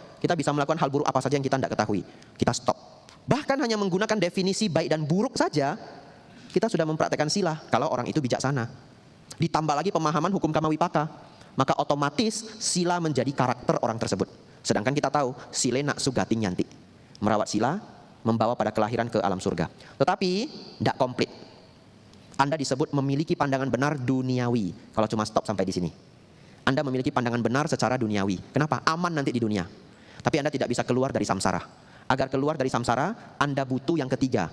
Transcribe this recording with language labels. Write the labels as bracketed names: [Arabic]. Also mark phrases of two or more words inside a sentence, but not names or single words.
[Indonesian] Kita bisa melakukan hal buruk apa saja yang kita tidak ketahui. Kita stop. Bahkan hanya menggunakan definisi baik dan buruk saja, kita sudah mempraktekkan sila kalau orang itu bijaksana. Ditambah lagi pemahaman hukum [Pali] kama wipaka, [Indonesian] maka otomatis sila menjadi karakter orang tersebut. Sedangkan kita tahu, [Pali] silena sugating yanti. [Indonesian] Merawat sila, membawa pada kelahiran ke alam surga. Tetapi, tidak komplit. Anda disebut memiliki pandangan benar duniawi. Kalau cuma stop sampai di sini. Anda memiliki pandangan benar secara duniawi. Kenapa? Aman nanti di dunia. Tapi Anda tidak bisa keluar dari samsara. Agar keluar dari samsara, Anda butuh yang ketiga.